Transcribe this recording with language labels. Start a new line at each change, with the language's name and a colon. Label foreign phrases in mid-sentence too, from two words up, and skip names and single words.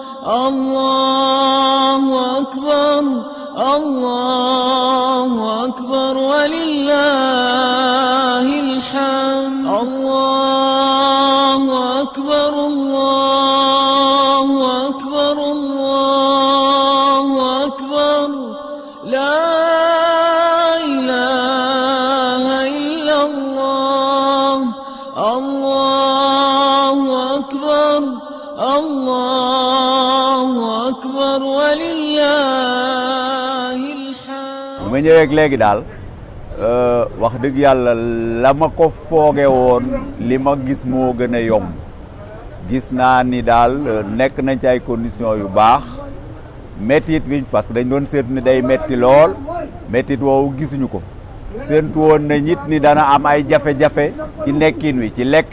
Arabic: الله أكبر الله أكبر ولله الحمد الله أكبر الله أكبر الله أكبر لا إله إلا الله الله أكبر الله أكبر ولله الحمد.
Wolof: ma ñëwee léegi daal wax dëgg yàlla la ma ko fooge woon li ma gis moo gën a yomb gis naa ni daal nekk nañ ci ay conditions yu baax méttit bi
French: parce que
Wolof: dañ doon seetu ni day metti lool méttit woowu gisuñu ko séentu woon na nit ni dana am ay jafe-jafe ci nekkin wi ci lekk